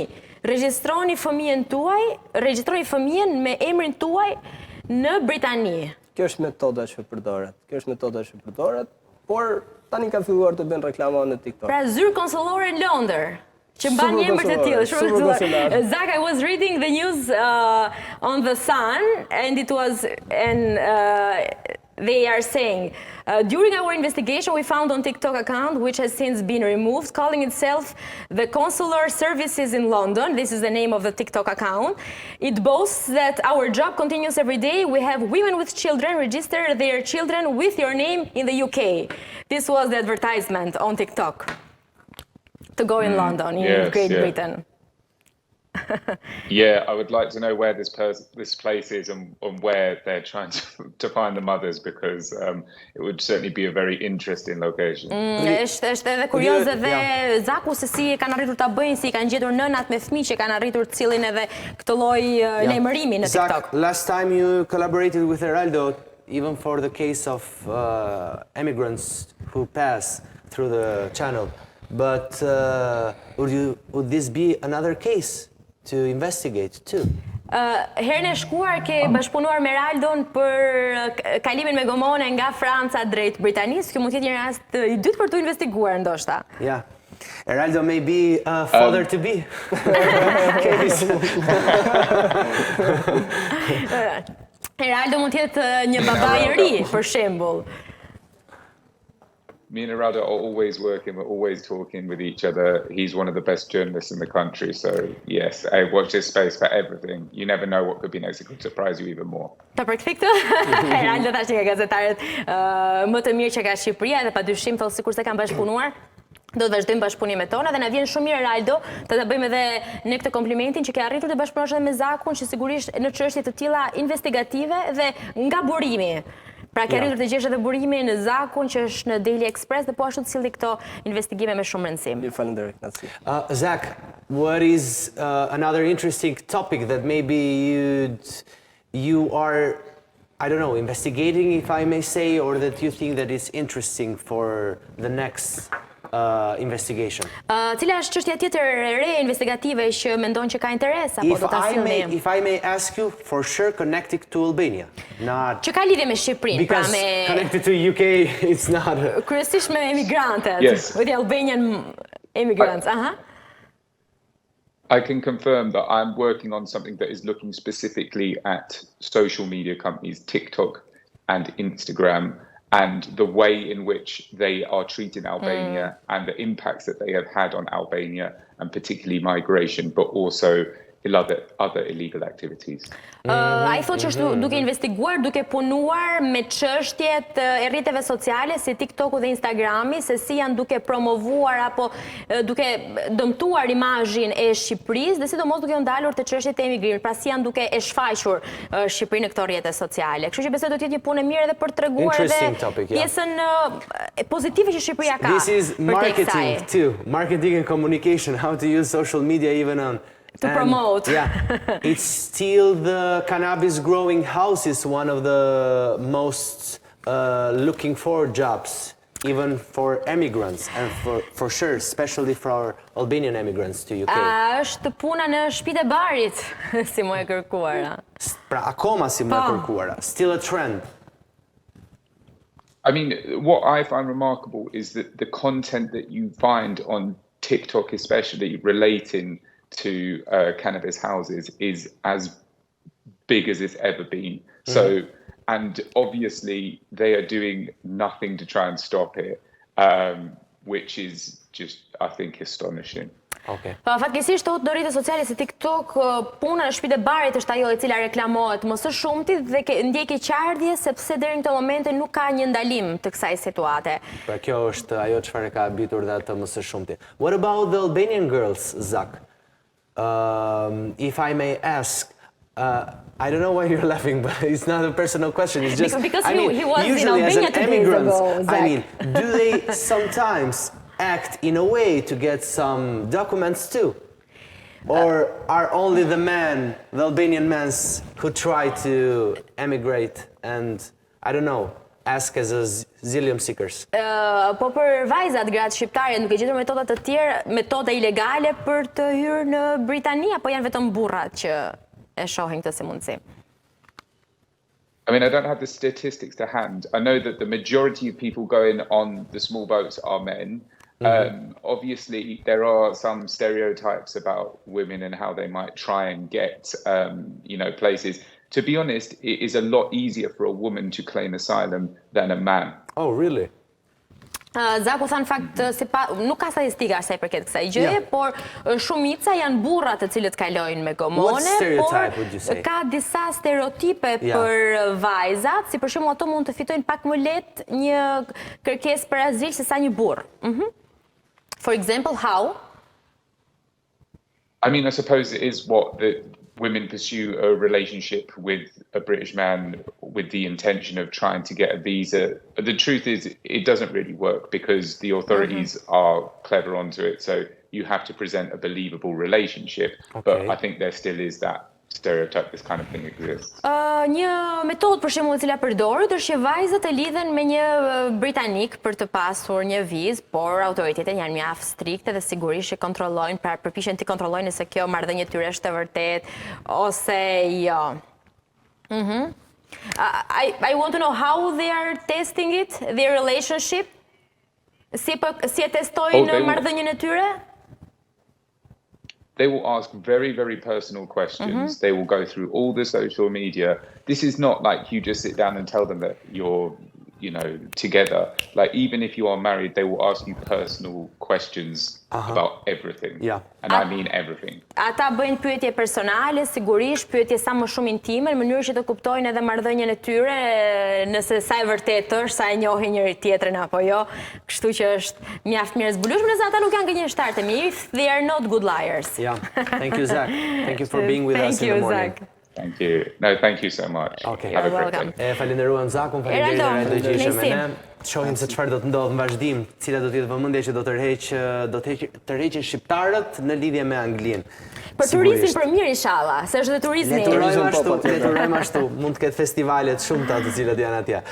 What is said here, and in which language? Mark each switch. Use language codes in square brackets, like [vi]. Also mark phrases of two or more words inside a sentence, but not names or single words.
[sq] Regjistroni fëmijën tuaj, regjistroni fëmijën me emrin tuaj në Britani. Kjo është metoda që përdoret. Por tani kanë filluar të bëjnë reklama në TikTok. Pra zyrë konsullore në Londër, që mban një emër të tillë, shumë të tillë. Zak, [en] I was reading the news on the Sun, and it was they are saying, during our investigation, we found on TikTok account, which has since been removed, calling itself the Consular Services in London. This is the name of the TikTok account. It boasts that our job continues every day. We have women with children register their children with your name in the UK. This was the advertisement on TikTok to go in London, in Great Britain. Yeah, I would like to know where this place is and where they're trying to find the mothers, because it would certainly be a very interesting location. [sq] Është edhe kurioze dhe Zaku se si kanë arritur ta bëjnë, si kanë gjetur nënat me fëmijë që kanë arritur të cilin edhe këtë lloj lajmërimi në TikTok. Zak, [en] last time you collaborated with Heraldo, even for the case of immigrants who pass through the channel. But would this be another case to investigate too? [sq] Herën e shkuar ke bashkëpunuar me Heraldon për kalimin me gomone nga Franca drejt Britanisë. Kjo mund të jetë një rast I dytë për të investiguar ndoshta. [en] Yeah. Heraldo may be a father to be. [sq] Heraldo mund të jetë një baba I ri, për shembull. [en] Me and Heraldo are always working, we're always talking with each other. He's one of the best journalists in the country, so yes, I watch this space for everything. You never know what could be next, it could surprise you even more. [sq] Ta përkthej këtë, Heraldo tash nga gazetarët më të mirë që ka Shqipëria dhe padyshim thonë sikur se kanë bashkëpunuar. Do të vazhdojmë bashkëpunimet tona dhe na vjen shumë mirë Heraldo të ta bëjmë edhe ne këtë komplimentin që ke arritur të bashkëpunosh edhe me Zakun, që sigurisht në çështje të tilla investigative dhe nga burimi. Pra ke arritur të gjesh edhe burimin në Zakun që është në Daily Express dhe po ashtu të silli këto investigime me shumë rëndësi. Ju falenderoj, Naci. Zak, [en] what is another interesting topic that maybe you are, I don't know, investigating, if I may say, or that you think that is interesting for the next investigation? [sq] Cila është çështja tjetër e re investigative që mendon që ka interes apo do ta sillni? [en] If I may ask you, for sure connected to Albania, not [sq] që ka lidhje me Shqipërinë, pra [en] because [sq] me [en] connected to UK, it's not. [sq] Kryesisht me emigrantët, [en] Yes. with the Albanian immigrants. I can confirm that I'm working on something that is looking specifically at social media companies, TikTok and Instagram, and the way in which they are treating Albania and the impacts that they have had on Albania, and particularly migration, but also other illegal activities. [sq] Ai thotë që është duke investiguar, duke punuar me çështjet e rrjeteve sociale si TikToku dhe Instagrami, se si janë duke promovuar apo duke dëmtuar imazhin e Shqipërisë dhe sidomos duke u ndalur te çështjet e emigrimit, pra si janë duke e shfaqur Shqipërinë në këto rrjete sociale. Kështu që besoj do të jetë një punë e mirë edhe për treguar edhe pjesën pozitive që Shqipëria ka. [en] This is marketing too, marketing and communication, how to use social media even on to promote. Yeah, it's still the cannabis growing house is one of the most looking for jobs, even for immigrants, and for sure, especially for our Albanian immigrants to UK. [sq] Është puna në shtëpitë e barit, si më e kërkuara. Pra akoma si më e kërkuara, [en] still a trend. I mean, what I find remarkable is that the content that you find on TikTok, especially relating to cannabis houses, is as big as it's ever been. So, and obviously they are doing nothing to try and stop it, which is just, I think, astonishing. Okay. [sq] Fatkeqësisht thotë në rrjetet sociale si TikTok, puna në shtëpitë e barit është ajo e cila reklamohet më së shumti dhe ndjej keqardhje sepse deri në këtë moment nuk ka një ndalim të kësaj situate. Pra kjo është ajo çfarë ka habitur dhe atë më së shumti. [en] What about the Albanian girls, Zak? If I may ask, I don't know why you're laughing, but it's not a personal question. It's just because I mean, he was usually in Albania as an immigrant, Zach. I mean, do they sometimes act in a way to get some documents too? Or are only the Albanian men who try to emigrate and, I don't know, ask as asylum seekers? [sq] Po për vajzat, gratë shqiptare, nuk e gjetur metodat të tjera, metoda ilegale për të hyrë në Britani, apo janë vetëm burrat që e shohin këtë si mundësi? [en] I mean, I don't have the statistics to hand. I know that the majority of people going on the small boats are men. Obviously, there are some stereotypes about women and how they might try and get, places. to be honest, it is a lot easier for a woman to claim asylum than a man. Oh, really? [sq] Zaku tha në fakt, nuk ka statistika asaj përket kësaj gjëje, por shumica janë burra të cilët kalojnë me gomone, por ka disa stereotipe për vajzat, si për shembull ato mund të fitojnë pak më lehtë një kërkesë për azil se sa një burr. [en] For example, how? I mean, I suppose it is what the women pursue a relationship with a British man with the intention of trying to get a visa. The truth is, it doesn't really work because the authorities are clever onto it. So you have to present a believable relationship. But I think there still is that stereotype, this kind of thing exists. [sq] Një metodë për shembull e cila përdoret është që vajzat e lidhen me një britanik për të pasur një vizë, por autoritetet janë mjaft strikte dhe sigurisht që kontrollojnë, pra përpiqen të kontrollojnë nëse kjo marrëdhënie e tyre është e vërtetë ose jo. [en] I want to know how they are testing it, their relationship. [sq] Si e testojnë marrëdhënien e tyre? [en] They will ask very, very personal questions. They will go through all the social media. This is not like you just sit down and tell them that you're, together. Like, even if you are married, they will ask you personal questions about everything. Yeah. And I mean everything. [sq] Ata bëjnë pyetje personale, sigurisht, pyetje sa më shumë intime, në mënyrë që të kuptojnë edhe marrëdhënien e tyre, nëse sa e vërtetë është, sa e njohin njëri tjetrin apo jo. Kështu që është mjaft mirë zbulueshme, nëse ata nuk janë gënjeshtar të mirë, [en] they are not good liars. Yeah. Thank you, Zach. Thank you for being with us in the morning. Zach. Thank you. No, thank you so much. Okay. Have a You're great welcome. day. [sq] Falenderuam Zakun, falenderit që ishe me ne. Shohim se çfarë do të ndodhë në vazhdim, cila do të jetë vëmendja që do tërheqin shqiptarët në lidhje me Anglinë. Për turizmin për mirë inshallah, se është dhe turizmi. Leturojmë ashtu, mund të ketë festivalet shumëta të cilat janë atje.